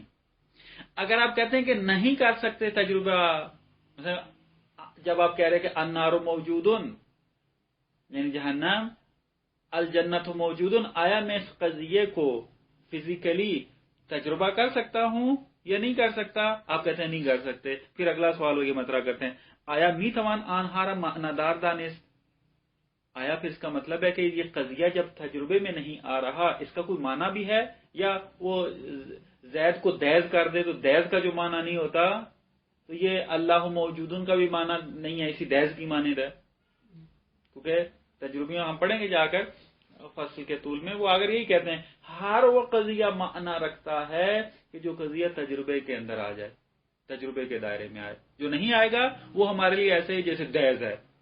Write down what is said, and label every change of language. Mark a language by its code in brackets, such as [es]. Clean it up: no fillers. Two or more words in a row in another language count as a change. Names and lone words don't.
[ur] اگر آپ کہتے ہیں کہ نہیں کر سکتے تجربہ، مثلا جب آپ کہہ رہے کہ [ar] النار موجود [ur] یعنی جہنم، [ar] الجنت موجود، [ur] آیا میں اس قضیے کو فزیکلی تجربہ کر سکتا ہوں یا نہیں کر سکتا؟ آپ کہتے ہیں نہیں کر سکتے۔ پھر اگلا سوال یہ مطرح کرتے ہیں [fa] آیا می توان آنہارا معنادار دانست، [ur] آیا پھر اس کا مطلب ہے کہ یہ قضیہ جب تجربے میں نہیں آ رہا اس کا کوئی معنی بھی ہے، یا وہ زید کو دیز کر دے تو دیز کا جو معنی نہیں ہوتا تو یہ [ar] اللہ موجودن [ur] کا بھی معنی نہیں ہے، اسی دیز کی مانند ہے؟ کیونکہ تجربیاں ہم پڑھیں گے جا کر فصل کے طول میں، وہ اگر یہی کہتے ہیں ہر وہ قضیہ معنی رکھتا ہے کہ جو قضیہ تجربے کے اندر آ جائے، تجربے کے دائرے میں آئے، جو نہیں آئے گا وہ ہمارے لیے ایسے ہی جیسے دیز ہے۔